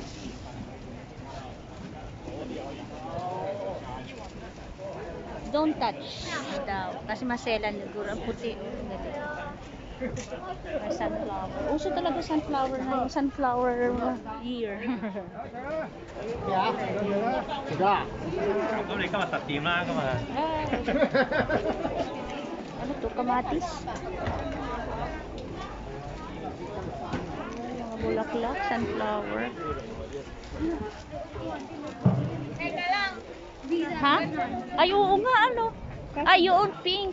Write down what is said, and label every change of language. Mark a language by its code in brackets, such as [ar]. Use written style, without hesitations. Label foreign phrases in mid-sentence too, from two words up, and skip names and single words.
[en] Don't touch daw. [tl] Kasi maselan siguro. Ang puti. Ang ganda. May sunflower. Uso talaga sunflower na yung [en] sunflower year. [yue] 咁你今日實掂啦，今日。 [tl] Ano to? Kamatis? Mga bulaklak, sunflower. Teka lang. Ha? Ay, oo nga, ano? Ay, yun, pink.